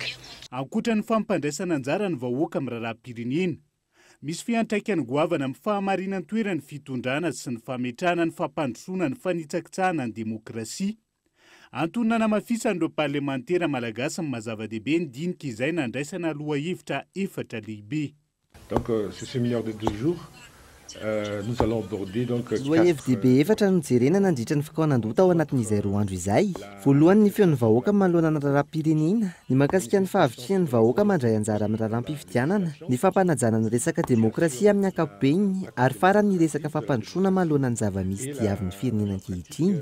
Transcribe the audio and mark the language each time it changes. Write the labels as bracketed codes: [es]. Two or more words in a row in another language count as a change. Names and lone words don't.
[mg] Ankoatra ny fampandraisana anjara ny vahoaka amin'ny raharaham-pirenena, misy fiantraikany goavana amin'ny fahamarinany toerany fitondrana sy ny fametrahana ny fampandrosoana ny fanitsakitsahana ny demokrasia. Antonona namafisan'ireo parlementera malagasy ny mazava-dehibe ny dinika izay nandraisana lohahevitra efatra lehibe. [fr] Donc ce séminaire de 2 jours nous allons aborder donc [mg] lohahevin-dehibe efatra no jerena nandritra ny fikaonandota ao anatin'izay 2 andro izay. Voalohany ny feon'ny vahoaka manoloana ny raharaham-pirenena, ny mahakasika ny fahavitrian'ny vahoaka mandray anjara amin'ny raharaham-pifidianana, ny fampanajana ny resaka demokrasia amin'ny ankapobeny ary farany ny resaka fampandrosoana manoloana ny zava-misy diavin'ny firenena ankehitriny.